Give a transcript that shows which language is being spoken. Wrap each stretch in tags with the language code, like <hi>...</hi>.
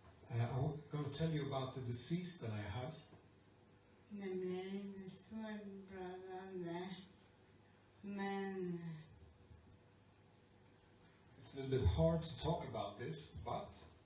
<en>I'm going to tell you about the disease that I have.</en> <sv>Det blir lite svårt att prata om det. Men</sv> <en>It's a little bit hard to talk about this, but</en>